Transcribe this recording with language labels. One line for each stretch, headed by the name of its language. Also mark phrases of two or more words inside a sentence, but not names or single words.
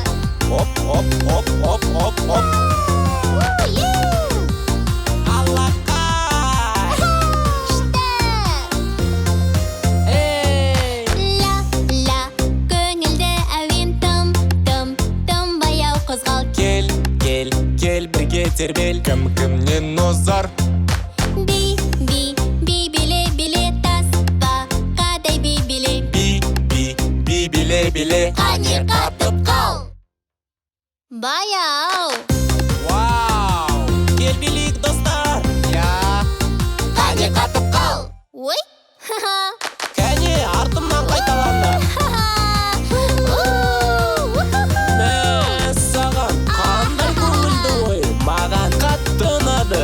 Kazakh: Оп. Алақай! Эй! Ля, көңілді әуен тым баяу қозғал. Кел, бірге тербел, кім-кімнен озар. Биле-биле, таспа, қадай биле. Биле-биле. Қане қатып қал. Баяу. Вау! Кел билейік, достар! Я! Қане қатып қал. Ой. Кәне, артымнан қайталанды. Мә, саған қандай көңілді ой, маған қатты ұнады.